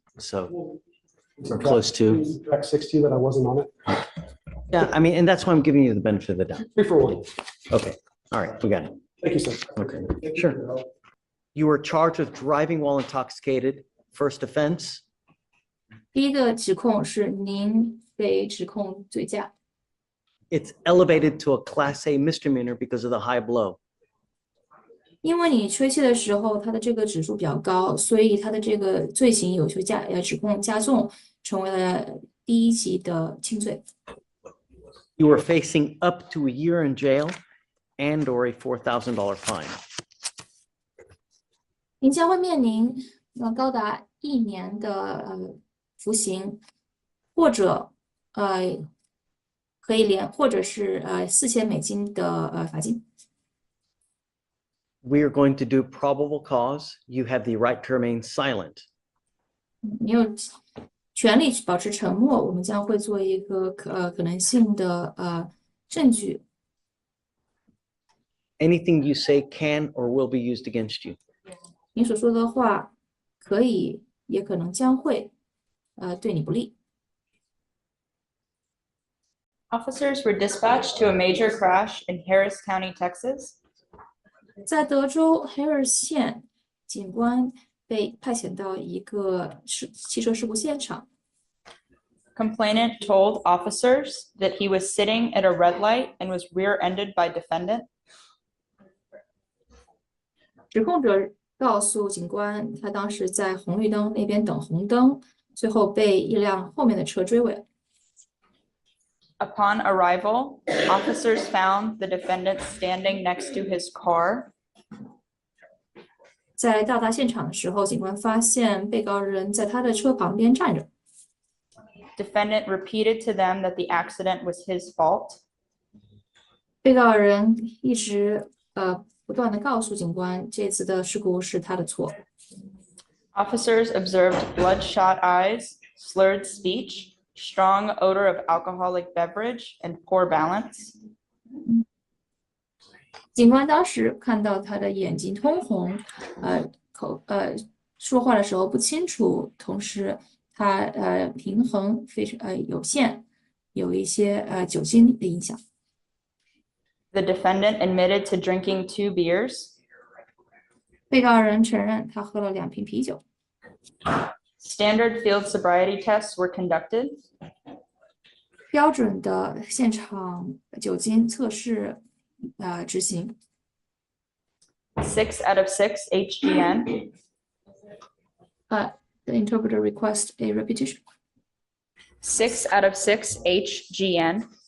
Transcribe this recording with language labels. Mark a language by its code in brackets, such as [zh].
[en] So, or close to. track 60 that I wasn't on it. Yeah, I mean, and that's why I'm giving you the benefit of the doubt. 3 for 1. Okay, all right, we got it. Thank you, sir. Okay, sure. You were charged with driving while intoxicated, first offense. [zh] 第一个指控是您被指控醉驾， [en] It's elevated to a Class A misdemeanor because of the high blow. [zh] 因为你吹气的时候，它的这个指数比较高，所以它的这个罪行有些指控加重，成为了第一级的轻罪。 [en] You were facing up to a year in jail and or a $4,000 fine. [zh] 您将会面临高达1年的服刑，或者或者是$4000的罚金。 [en] We are going to do probable cause. You have the right to remain silent. [zh] 你有权利保持沉默，我们将会做一个可能性的证据。 [en] Anything you say can or will be used against you. [zh] 你所说的话可以，也可能将会对你不利。 [en] Officers were dispatched to a major crash in Harris County, Texas. [zh] 在德州 Harris 县，警官被派遣到一个汽车事故现场。 [en] Complainant told officers that he was sitting at a red light and was rear-ended by defendant. [zh] 指控者告诉警官，他当时在红绿灯那边等红灯，最后被一辆后面的车追尾。 [en] Upon arrival, officers found the defendant standing next to his car. [zh] 在到达现场的时候，警官发现被告人在他的车旁边站着。 [en] Defendant repeated to them that the accident was his fault. [zh] 被告人一直不断的告诉警官，这次的事故是他的错。 [en] Officers observed bloodshot eyes, slurred speech, strong odor of alcoholic beverage, and poor balance. [zh] 警官当时看到他的眼睛通红，说话的时候不清楚，同时他平衡非常有限，有一些酒精的影响。 [en] The defendant admitted to drinking 2 beers. [zh] 被告人承认他喝了2瓶啤酒。 [en] Standard field sobriety tests were conducted. [zh] 标准的现场酒精测试执行。 [en] 6 out of 6 HGN. The interpreter requests a repetition. 6 out of 6 HGN.